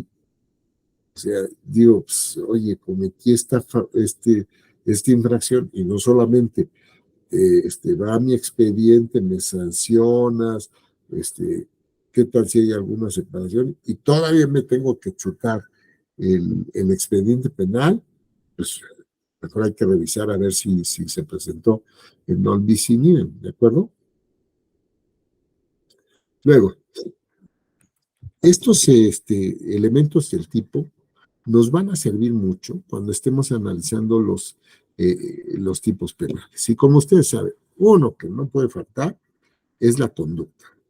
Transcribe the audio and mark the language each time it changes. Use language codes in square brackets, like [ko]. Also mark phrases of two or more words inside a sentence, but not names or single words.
[es] O sea, digo, pues, oye, cometí esta infracción y no solamente va a mi expediente, me sancionas, qué tal si hay alguna separación y todavía me tengo que chutar el expediente penal, pues mejor hay que revisar a ver si se presentó el [la] non bis in idem, [es] ¿de acuerdo? Luego, estos elementos del tipo nos van a servir mucho cuando estemos analizando los tipos penales. Y como ustedes saben, uno que no puede faltar es la conducta.